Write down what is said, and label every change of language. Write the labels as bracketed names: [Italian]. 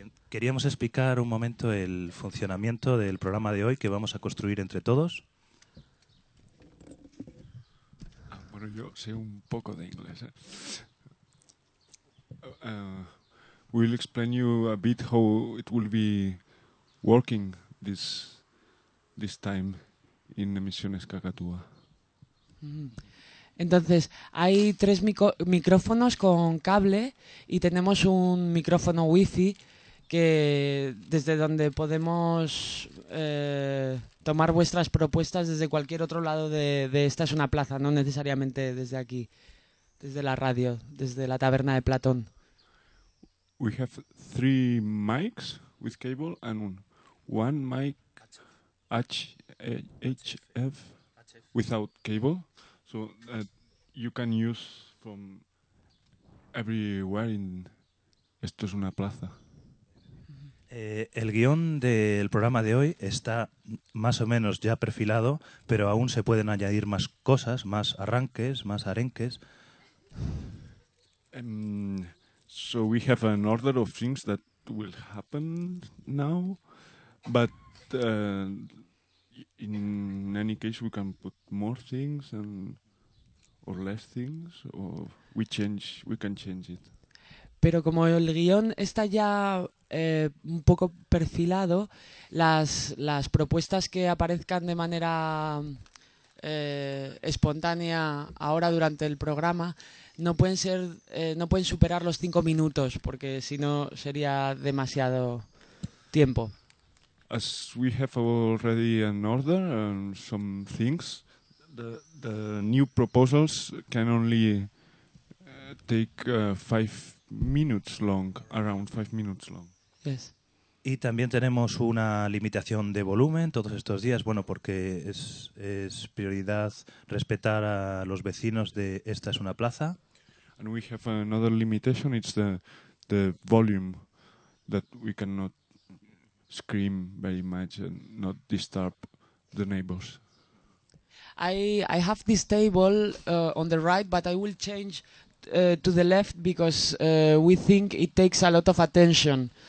[Spanish] Queríamos explicar un momento el funcionamiento del programa de hoy que vamos a construir entre todos. Ah, bueno, yo sé un poco de inglés. [English] We'll explain you a bit how it will be working this time. [Spanish] En Emisiones Cacatúa. Entonces, hay tres micrófonos con cable y tenemos un micrófono wifi que desde donde podemos tomar vuestras propuestas desde cualquier otro lado de esta es una plaza, no necesariamente desde aquí, desde la radio, desde la taberna de Platón. [English] We have three mics with cable and one mic HF without cable, so that you can use from everywhere in esto es una plaza. [Spanish] El guión del programa de hoy está más o menos ya perfilado, pero aún se pueden añadir más cosas, más arranques, más arenques. [English] So we have an order of things that will happen now, but in any case, we can put more things and or less things, or we can change it. [Spanish] Pero como el guión está ya un poco perfilado, las propuestas que aparezcan de manera espontánea ahora durante el programa no pueden ser, no pueden superar los 5 minutos, porque si no sería demasiado tiempo. [English] As we have already an order and some things, the new proposals can only take 5 minutes long, around 5 minutes long. Yes. [Spanish] Y también tenemos una limitación de volumen todos estos días, bueno, porque es prioridad respetar a los vecinos de esta es una plaza. [English] And we have another limitation, it's the volume that we cannot scream very much and not disturb the neighbors. I have this table on the right, but I will change to the left because we think it takes a lot of attention.